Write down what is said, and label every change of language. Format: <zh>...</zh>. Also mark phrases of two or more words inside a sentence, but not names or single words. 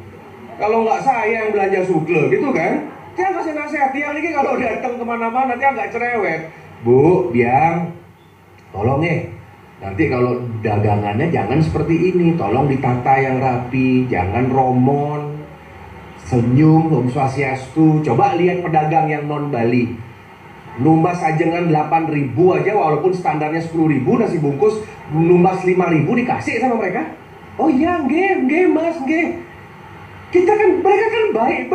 <id>Kalau nggak saya yang belanja sukle gitu kan. Tiang kasih nasihat, tiang ini kalau datang kemana-mana tiang nggak cerewet. Bu, biang, tolong nanti kalau dagangannya jangan seperti ini. Tolong ditata yang rapi, jangan romon, senyum,</id> <ban>om swastiastu.</ban> <id>Coba lihat pedagang yang non Bali.</id> <ban>numbas ajengan</ban> <id>8.000 aja walaupun standarnya 10.000 nasi bungkus, numbas 5.000 dikasih sama mereka. Oh iya,</id> <jv>nggih mas, nggih.</jv> <id>Kita kan, mereka kan baik.</id>